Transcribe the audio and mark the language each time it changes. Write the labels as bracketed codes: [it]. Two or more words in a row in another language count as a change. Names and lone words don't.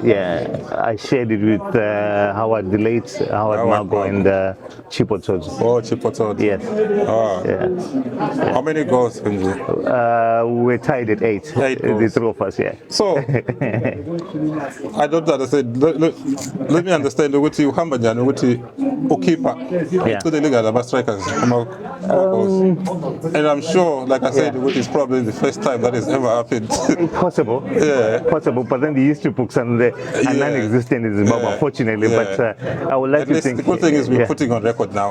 [en] Yeah, I shared it with Howard, the late Howard Mago and Chipotods. Oh, Chipotods. Yes. Yeah. How many goals? We were tied at 8. 8 goals. The three of us, yeah. So, I don't understand. Let me understand what you [nd] hamba njani ukuthi ukeeper [en] to the league as strikers. And I'm sure, like I said, it's probably the first time that has ever happened. Possible. Yeah. Possible, but then the history books are non-existent in Zimbabwe, unfortunately. But I would like to think. The good thing is we're putting on record now.